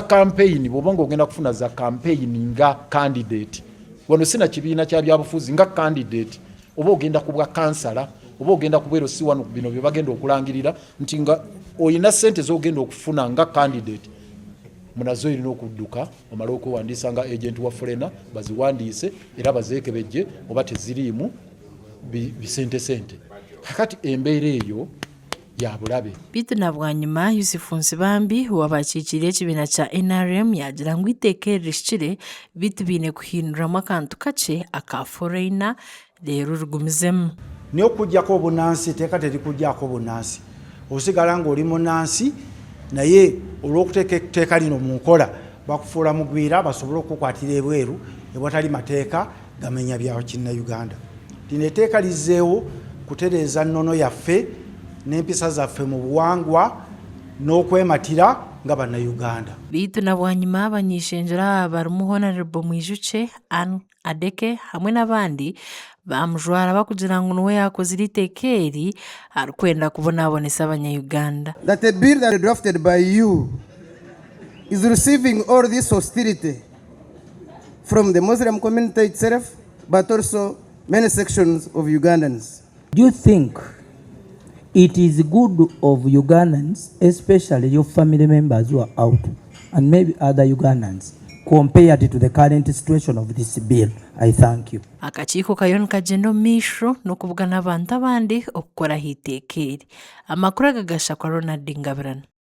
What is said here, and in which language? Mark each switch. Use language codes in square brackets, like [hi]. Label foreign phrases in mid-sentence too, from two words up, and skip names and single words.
[lg] campaign bw'oba ng'ogenda kufuna za campaign nga candidate, wano sina kibiina kya byabufuzi nga candidate, oba ogenda kubwa kansala oba ogenda kubeera si wano bino bye bagenda okulangirira nti nga oyina ssente z'ogenda okufuna nga candidate, munazo irina okudduka omala okuwandiisa nga agent wa foreigner baziwandiise era bazeekebejje oba teziriimu bisente. Kakati embeera eyo ya bulabe. [nyn] Bitu nabwanyuma Yusufu Nsibambi wabakiikirira ekibiina kya NRM yagira ngu iteeka eri rishikire bitu biine kuhinduramu akantu kakye aka foreigner leero rigumizemu. [lg] N'okuggyako obunnansi etteeka terikugyako obunnansi, osigala ng'oli munnansi naye olw'okuteeka etteeka lino mu nkola bakufuula mugwira basobole okukwatira ebweru ewatali mateeka gamenya bya Kinnayuganda. Lino etteeka lizzeewo kutereeza nnono yaffe n'empisa zaffe mu buwangwa n'okwematira nga Bannayuganda. [nyn] Bitu nabwanyuma abanyishenjera barimu Honorable Mwijuke, Anne Adeke hamwe n'abandi bamujwara bakugira ngu niwe yakozire iteeka eri arikwenda kubonaabonesa Abanya-Uganda. [en] That a bill that is drafted by you is receiving all this hostility from the Muslim community itself, but also many sections of Ugandans. Do you think it is good of Ugandans, especially your family members who are out, and maybe other Ugandans, compared to the current situation of this bill? I thank you. [nyn] Akakiiko kariyo nikagyenda omu maisho n'okuvugana n'abantu abandi okukoraho iteeka eri. Amakuru agagasha kwa Ronald Ngabirana.